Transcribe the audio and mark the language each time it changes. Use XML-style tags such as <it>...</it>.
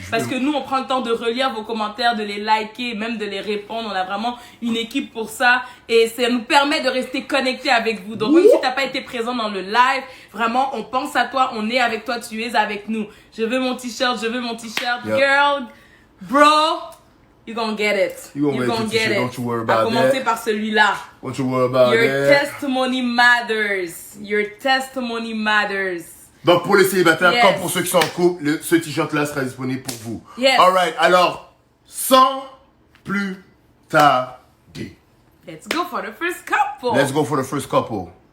<fr>Parce que nous, on prend le temps de relire vos commentaires, de les liker, même de les répondre. On a vraiment une équipe pour ça. Et ça nous permet de rester connectés avec vous. Donc, même si tu n'as pas été présent dans le live, vraiment, on pense à toi, on est avec toi, tu es avec nous. Je veux mon t-shirt, je veux mon t-shirt.</fr> <en>Yep. Girl, bro, you're gonna get it. You're gonna get it. Don't you worry about</en> <fr>that. À commencer par celui-là.</fr> <en>Don't you worry about Your testimony matters. Your testimony matters.</en> <fr>Donc, pour les célibataires, comme pour ceux qui sont en couple, ce t-shirt-là sera disponible pour vous.</fr> <en>Yes.</en> <fr>Alright, alors, sans plus tarder.</fr> <en>Let's go for the first couple. Let's go for the first couple.</en>